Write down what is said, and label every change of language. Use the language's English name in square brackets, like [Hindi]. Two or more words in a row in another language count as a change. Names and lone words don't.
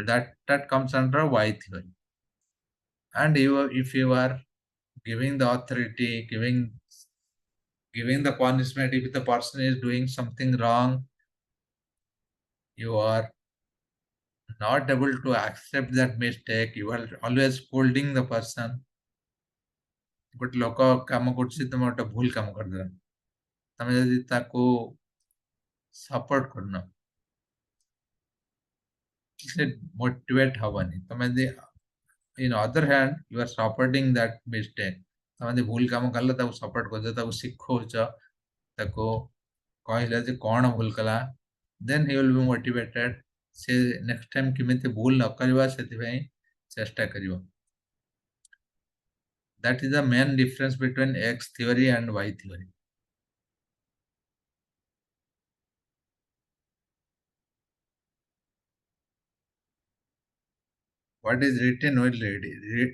[English] That comes under Y theory. And if you are giving the authority, giving the punishment, if the person is doing something wrong, you are not able to accept that mistake, you are always scolding the person. [Odia] ଗୋଟେ ଲୋକ କାମ କରୁଛି, ତମେ ଗୋଟେ ଭୁଲ କାମ କରିଦେଲ, ତମେ ଯଦି ତାକୁ ସପୋର୍ଟ କରୁନ, ସେ ମୋଟିଭେଟ ହବନି। ତମେ ଯଦି [English] in other hand you are supporting that mistake, [Odia] ତମେ ଯଦି ଭୁଲ କାମ କଲ ତାକୁ ସପୋର୍ଟ କରୁଛ, ତାକୁ ଶିଖଉଛ, ତାକୁ କହିଲେ ଯେ କ'ଣ ଭୁଲ କଲା, [English] then he will be motivated। [Odia] ସେ [English] next time [Odia] କେମିତି ଭୁଲ ନ କରିବା ସେଥିପାଇଁ ଚେଷ୍ଟା କରିବ। [English] That is the main difference between X theory and Y theory. What is written will read.